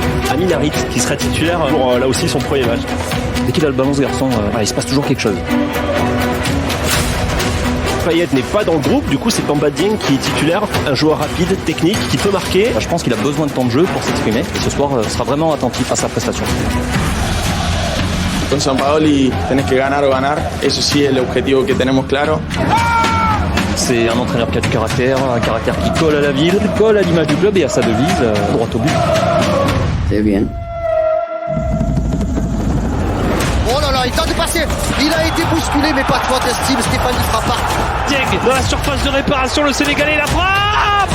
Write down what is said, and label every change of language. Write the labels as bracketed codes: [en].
[fr] Amin Harit qui sera titulaire pour là aussi son premier match. Dès qu'il a le ballon ce garçon, il se passe toujours quelque chose. Payet n'est pas dans le groupe, du coup c'est Bamba Dieng qui est titulaire, un joueur rapide, technique, qui peut marquer. Je pense qu'il a besoin de temps de jeu pour s'exprimer et ce soir sera vraiment attentif à sa prestation. [es] Con Sampaoli, tenés que ganar o ganar, eso sí es el objetivo que tenemos claro. [fr] C'est un entraîneur qui a du caractère, un caractère qui colle à la ville, colle à l'image du club et à sa devise, droit au but. C'est bien. Oh là là, il tente de passer. Il a été bousculé, mais pas de faute estime. Stéphanie Frappard. Dieng dans la surface de réparation, le Sénégalais la frappe.